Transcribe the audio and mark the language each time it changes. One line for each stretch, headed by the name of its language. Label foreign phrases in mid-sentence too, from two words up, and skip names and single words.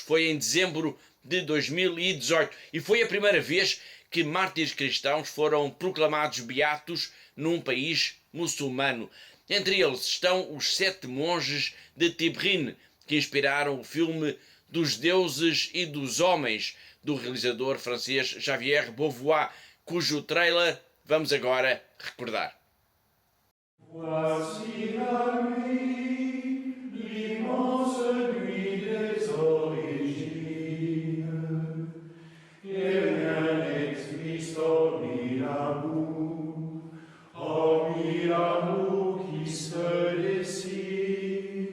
Portuguese: Foi em dezembro de 2018 e foi a primeira vez que mártires cristãos foram proclamados beatos num país muçulmano. Entre eles estão os 7 monges de Tibrin, que inspiraram o filme Dos Deuses e dos Homens, do realizador francês Xavier Beauvoir, cujo trailer vamos agora recordar.
French: Voici la nuit, l'immense nuit des origines, et rien n'existe hormis l'amour qui se dessine.